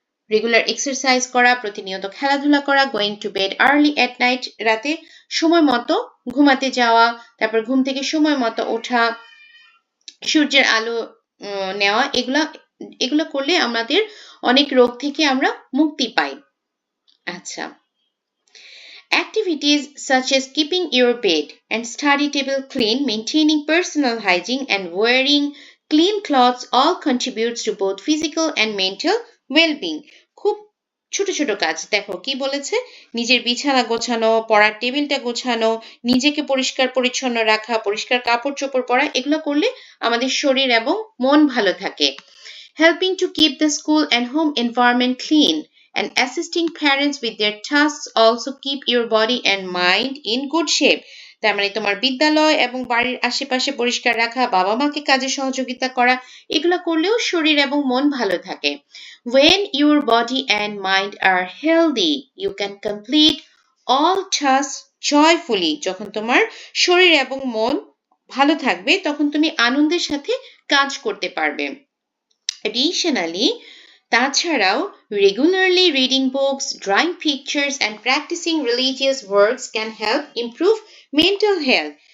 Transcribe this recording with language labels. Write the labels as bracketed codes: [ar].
[bn] Regular exercise করা, প্রতিনিয়ত খেলাধুলা করা, [en] going to bed early at night, [bn] রাতে সময় মতো ঘুমাতে যাওয়া, তারপর ঘুম থেকে সময় মতো ওঠা, সূর্যের আলো নেওয়া, এগুলো করলে আমাদের অনেক রোগ থেকে আমরা মুক্তি পাই। [en] আচ্ছা, activities such as keeping your bed and study table clean, maintaining personal hygiene, and wearing clean clothes all contributes to both physical and mental well-being. [bn] খুব ছোট ছোট কাজ। দেখো কি বলেছে, নিজের বিছানা গোছানো, পড়ার টেবিলটা গোছানো, নিজেকে পরিষ্কার পরিচ্ছন্ন রাখা, পরিষ্কার কাপড় চোপড় পরা, এগুলো করলে আমাদের শরীর এবং মন ভালো থাকে। [en] Helping to keep the school and home environment clean and assisting parents with their tasks also keep your body and mind in good shape. [bn] তার মানে তোমার বিদ্যালয় এবং বাড়ির আশেপাশে পরিষ্কার রাখা, বাবা মাকে কাজে সহযোগিতা করা, এগুলো করলেও শরীর এবং মন ভালো থাকে। [en] When your body and mind are healthy, you can complete all tasks joyfully. [bn] যখন তোমার শরীর এবং মন ভালো থাকবে, তখন তুমি আনন্দের সাথে কাজ করতে পারবে। [en] Additionally, [bn] তাছাড়াও [en] regularly reading books, drawing pictures, and practicing religious works can help improve mental health.